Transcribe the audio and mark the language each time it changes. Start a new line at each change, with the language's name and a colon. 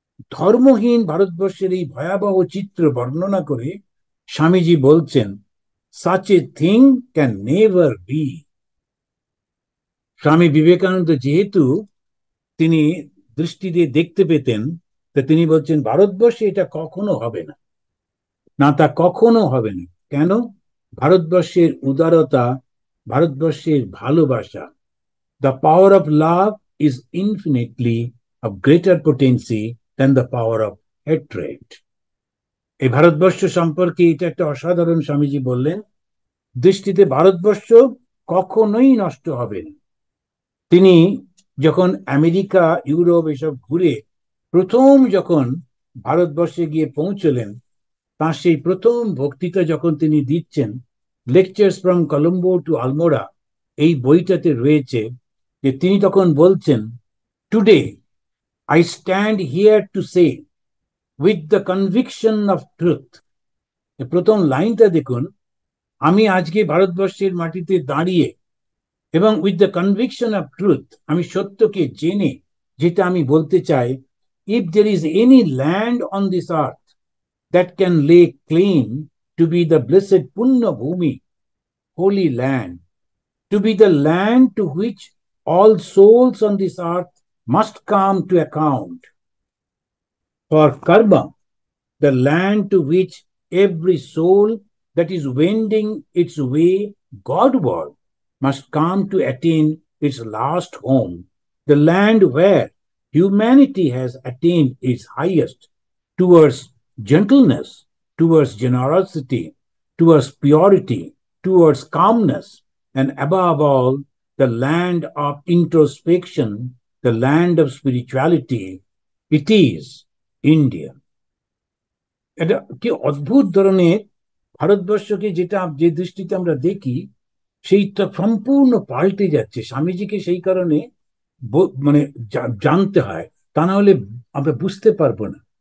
Bangla: ধর্মহীন ভারতবর্ষের এই ভয়াবহ চিত্র বর্ণনা করে স্বামীজি বলছেন,
English: such a thing can never be.
Bangla: Swami Vivekananda যেহেতু তিনি দৃষ্টি দিয়ে দেখতে পেতেন, তা তিনি বলছেন ভারতবর্ষে এটা কখনো হবে না, না তা কখনো হবে না। কেন? ভারতবর্ষের উদারতা, ভারতবর্ষের ভালোবাসা,
English: the power of love is infinitely of greater potency than the power of hatred.
Bangla: এই ভারতবর্ষ সম্পর্কে এটা একটা অসাধারণ স্বামীজি বললেন, দৃষ্টিতে ভারতবর্ষ কখনোই নষ্ট হবে না। তিনি যখন আমেরিকা, ইউরোপ এসব ঘুরে প্রথম যখন ভারতবর্ষে গিয়ে পৌঁছলেন, তার সেই প্রথম বক্তৃতা যখন তিনি দিচ্ছেন, lectures from Colombo two Almora, এই বইটাতে রয়েছে যে তিনি তখন বলছেন,
English: Today I stand here to say with the conviction of truth.
Bangla: প্রথম লাইনটা দেখুন, আমি আজকে ভারতবর্ষের মাটিতে দাঁড়িয়ে এবং
English: with the conviction of truth,
Bangla: আমি সত্যকে জেনে যেটা আমি বলতে চাই,
English: if there is any land on this earth that can lay claim to be the blessed
Bangla: পুণ্য ভূমি,
English: Holy land, to be the land to which all souls on this earth must come to account for karma, the land to which every soul that is wending its way Godward must come to attain its last home, the land where humanity has attained its highest towards gentleness, towards generosity, towards purity, towards calmness, and above all, the land of introspection, the land of spirituality. It is India.
Bangla: এটা কি অদ্ভুত ধরনের ভারতবর্ষকে যেটা যে দৃষ্টিতে আমরা দেখি, সেইটা সম্পূর্ণ পাল্টে যাচ্ছে। স্বামীজিকে সেই কারণে মানে জানতে হয়, তা না হলে আমরা বুঝতে পারবো না।